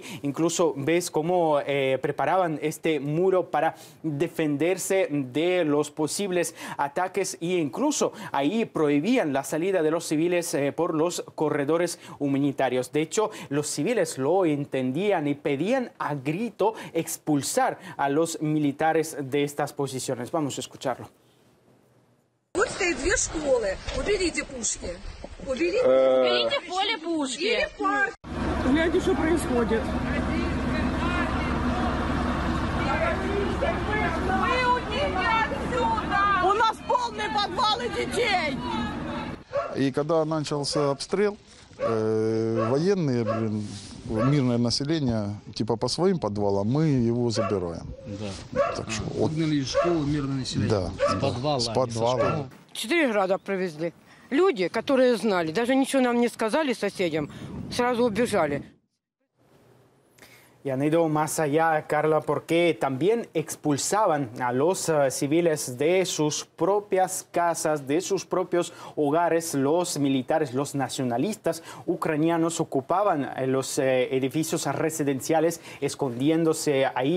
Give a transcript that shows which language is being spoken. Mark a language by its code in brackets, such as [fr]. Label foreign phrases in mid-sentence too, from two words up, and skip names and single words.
[es] Incluso ves cómo preparaban este muro para defenderse de los posibles ataques e incluso ahí prohibían la salida de los civiles por los corredores humanitarios. De hecho, los civiles lo entendían y pedían a grito expulsar a los militares de estas posiciones. Vamos a escucharlo. [ru] Вот стоит две школы. Уберите пушки. Уберите поле пушки. Гляньте, что происходит. У нас полные подвалы детей. И когда начался обстрел, военные, мирное население, типа по своим подвалам, мы его забираем. Да. Так что, выгнали из школы мирное население. Да. С подвала. С подвала. 4 града привезли. Люди, которые знали, даже ничего нам не сказали соседям, сразу убежали. [es] Y han ido más allá, Carla, porque también expulsaban a los civiles de sus propias casas, de sus propios hogares. Los militares, los nacionalistas ucranianos ocupaban los edificios residenciales, escondiéndose ahí.